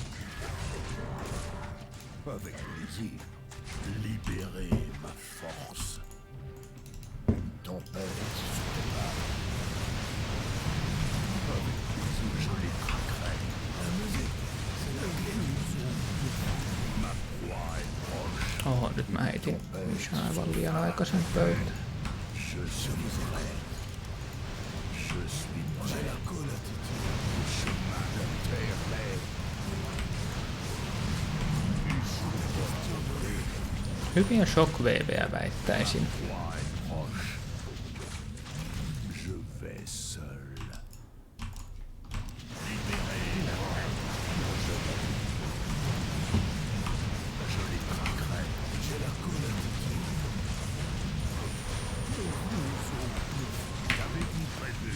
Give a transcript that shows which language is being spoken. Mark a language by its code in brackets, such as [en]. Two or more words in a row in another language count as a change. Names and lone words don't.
[fr] Avec plaisir. Libérer ma force. Une tempête se prépare. Avec plaisir, je les traquerai. La musique, c'est la clé du son. Ma proie est proche. [fi] Oho, nyt mä heitin aivan liian aikaisen pöytään. [fr] Je suis prêt. Je suis prêt. J'ai la colle attitude. Le chemin de la terre mère. [fi] Hyviä shockwaveja väittäisin. [fr] Je vais seul. Je les traquerai. J'ai la colle attitude. Qu'avez-vous prévu?